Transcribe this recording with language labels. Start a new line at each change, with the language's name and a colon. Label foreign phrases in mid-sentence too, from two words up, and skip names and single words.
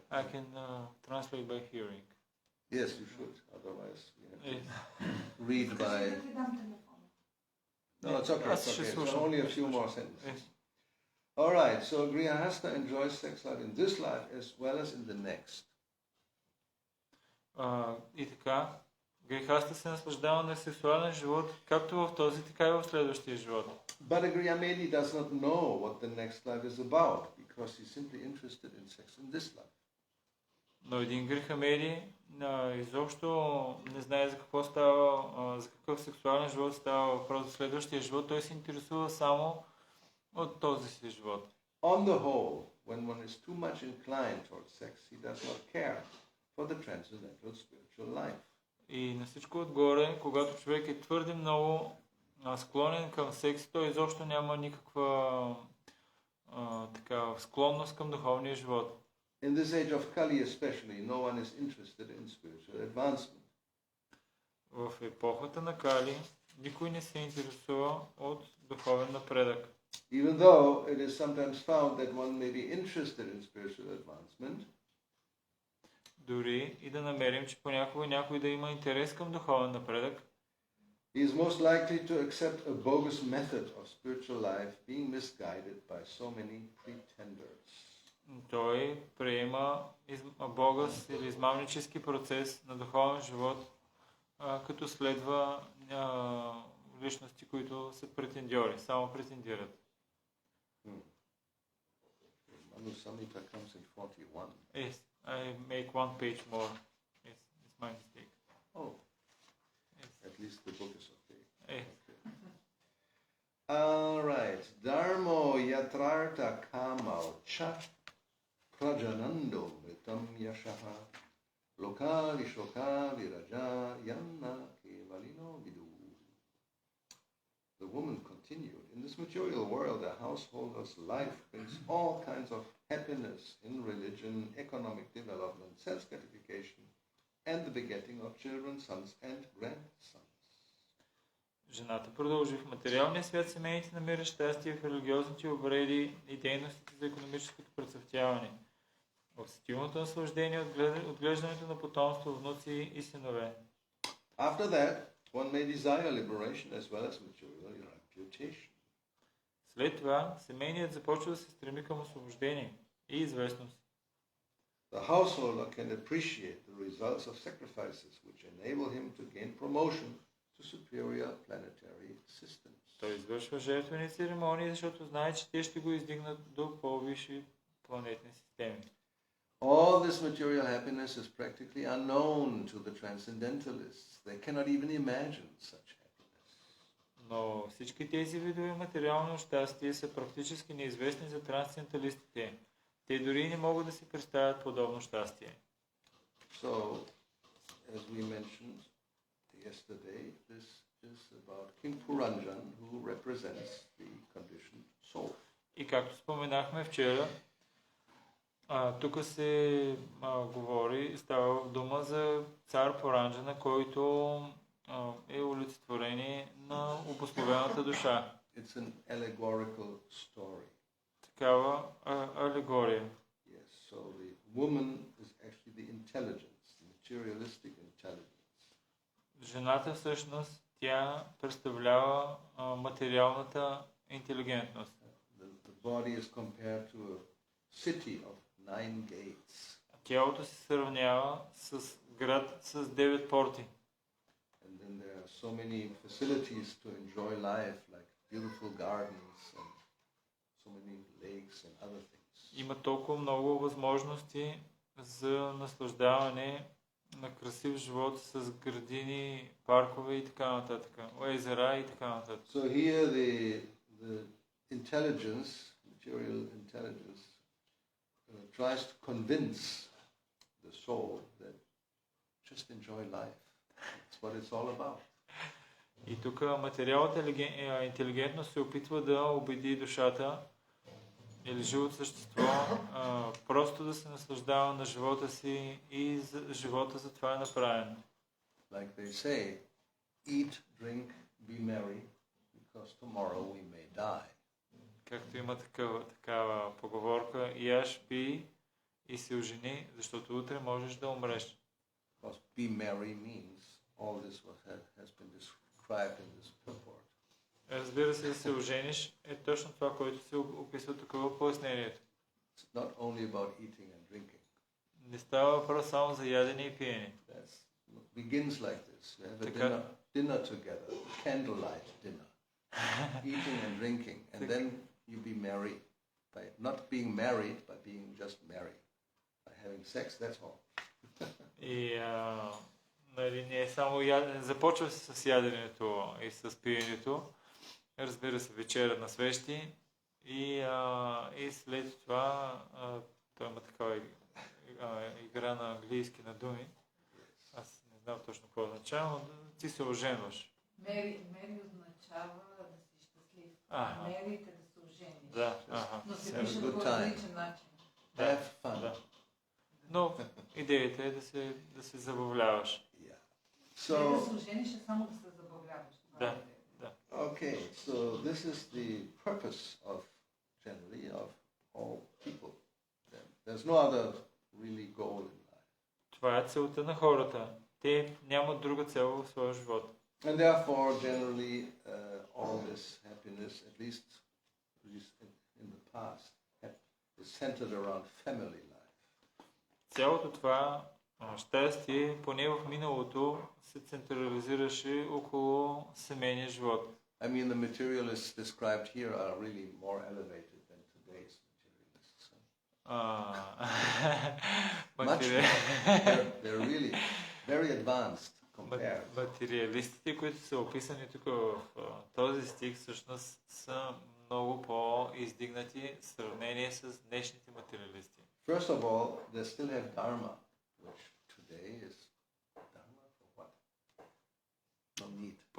English: I can translate by hearing. Yes, you should. Otherwise, we have to Yes. read by. No, it's okay.
Bulgarian: Аз
English: It's
Bulgarian: ще
English: okay. So
Bulgarian: слушам.
English: only a few more sentences. Yes. All right. So grihasta enjoys sex life in this life as well as in the next.
Bulgarian: И така, грехаста се наслаждава на сексуален живот, както в този, така и в следващия живот.
English: But a griyamedi does not know what the next life is about because he's simply interested in sex in this life.
Bulgarian: Но един грехамеди изобщо не знае за какво става, за какъв сексуален живот става въпрос за следващия живот. Той се интересува само от този си живот.
English: On the whole, when one is too much inclined towards sex, he does not care for the transcendental spiritual life.
Bulgarian: И на всичко отгоре, когато човек е твърде много склонен към секс, той изобщо няма никаква така склонност към духовния живот.
English: In this age of Kali especially, no one is interested in spiritual advancement.
Bulgarian: В епохата на Кали никой не се интересува от духовен напредък.
English: Even though it is sometimes found that one may be interested in spiritual advancement,
Bulgarian: Дори и да намерим, че понякога някой да има интерес към духовен напредък,
English: he is most likely to accept a bogus method of spiritual life being misguided by so many pretenders.
Bulgarian: той приема богъс или измамнически процес на духовен живот, като следва личности, които са претендьори, само претендират.
English: Manu Samhita comes in 41. Yes, I make one page more. Yes, it's my mistake. Oh, Yes. at least the book is okay. Yes. All right.
Sanskrit: धर्मो यत्रार्थ कामौ च प्रजानन्दो वितं यशः लोका विशोका विरजा यन्न केवलिनो विदुः.
English: The woman continued, in this material world, a householder's life brings all kinds of happiness in religion, economic development, self-gratification, and the begetting of children, sons and grandsons.
Bulgarian: Жената продължи: в материалния свят семейните намират щастие в религиозните обреди и дейностите за икономическото процъфтяване, в сетивното наслаждение от отглеждането на потомство, внуци и синове.
English: After that, one may desire liberation as well as material reputation.
Bulgarian: След това семейният започва да се стреми към освобождение и известност.
English: The householder can appreciate the results of sacrifices which enable him to gain promotion to superior planetary systems.
Bulgarian: Той извършва жертвени церемонии, защото знае, че те ще го издигнат до по-висши планетни системи.
English: All this material happiness is practically unknown to the transcendentalists. They cannot even imagine such happiness.
Bulgarian: Но всички тези видове материално щастие са практически неизвестни за трансценденталистите. Те дори не могат да си представят подобно щастие.
English: So, as we mentioned yesterday, this is about King Puranjan, who represents the conditioned soul.
Bulgarian: И както споменахме вчера, тук се говори, става дума за цар Поранджана, който е олицетворение на обусловената душа.
English: It's an allegorical story.
Bulgarian: Такава алегория.
English: Yes, so the woman is actually the intelligence, the materialistic intelligence.
Bulgarian: Жената всъщност, тя представлява материалната интелигентност.
English: The body is compared to a city of 9 gates.
Bulgarian: Тялото се сравнява с град с 9 порти.
English: And then there are so many facilities to enjoy life, like beautiful gardens and so many lakes and other things.
Bulgarian: Има толкова много възможности за наслаждаване на красив живот с градини, паркове и така нататък, езера и така нататък.
English: So here the intelligence, which material intelligence tries to convince the soul that just enjoy life. That's what it's all about.
Bulgarian: И тук материалната интелигентност се опитва да убеди душата или живото същество просто да се наслаждава на живота си и живота за това е направен.
English: Like they say, eat, drink, be merry, because tomorrow we may die.
Bulgarian: Както има такава поговорка, яш, пий и се ожени, защото утре можеш да умреш.
English: Because be merry means all this has been described in this purport.
Bulgarian: Разбира се, да се ожениш е точно това, което се описва тук в пояснението.
English: It's not only about eating and drinking.
Bulgarian: Не става въпрос само за ядене и пиене.
English: That begins like this. You have a dinner together, candlelight dinner, eating and drinking, and then you be merry by not being married, but being just merry, by having sex. That's all.
Bulgarian: И нали, не е само започва се с яденето и с пиенето. Разбира се, вечера на свещи и след това той има такава игра на английски на думи. Аз не знам точно какво означава, но ти се оженваш. Мери означава да си щастлив. Мери е да се ожениш. Да, но се пише по различен начин.
English: Have fun.
Bulgarian: Да. Но идеята е да се забавляваш. So, да се ожениш е само да се забавляваш. Да.
English: Okay, so this is the purpose of generally of all people. There's no other really goal in life.
Bulgarian: Това е целта на хората. Те нямат друга цел в своя живот.
English: And therefore, generally, all this happiness, at least in the past, is centered around family life.
Bulgarian: Цялото това щастие, поне в миналото, се централизираше около семейния живот.
English: I mean, the materialists described here are really more elevated than today's materialists. Much more. They're really very advanced compared.
Bulgarian: Материалистите, които са описани тук в този стих, всъщност са много по-издигнати в сравнение с днешните материалисти.
English: First of all, they still have dharma, which today is dharma for what? No need.